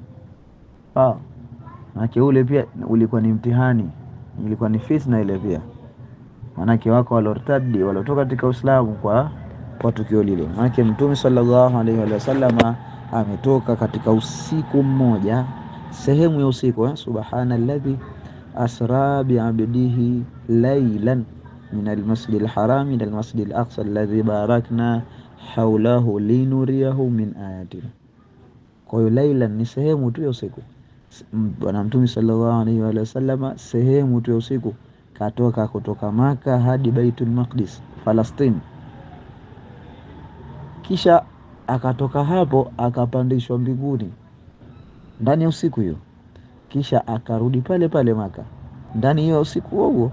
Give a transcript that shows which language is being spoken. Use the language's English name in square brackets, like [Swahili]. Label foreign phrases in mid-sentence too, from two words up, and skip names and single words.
[Swahili] Manake ule pia ulikuwa ni mtihani, ilikuwa ni fitna ile pia. Manake wako walortadi, walotoka katika Uislamu kwa tukio lile. Manake Mtume [Arabic] صلى الله عليه وسلم [Swahili] ametoka katika usiku mmoja, sehemu ya usiku, [Arabic] سبحان الذي أسرى بعبده ليلا من المسجد الحرام إلى المسجد الأقصى الذي باركنا حوله لنريه من آياتنا. [Swahili] Kwa hiyo laylan ni sehemu tu ya usiku. Bwana Mtume [Arabic] صلى الله عليه وسلم [Swahili] sehemu tu ya usiku katoka kutoka Maka hadi Baitul Maqdis, Palestine. Kisha akatoka hapo akapandishwa mbinguni ndani ya usiku hiyo, kisha akarudi pale pale Maka ndani ya usiku huo.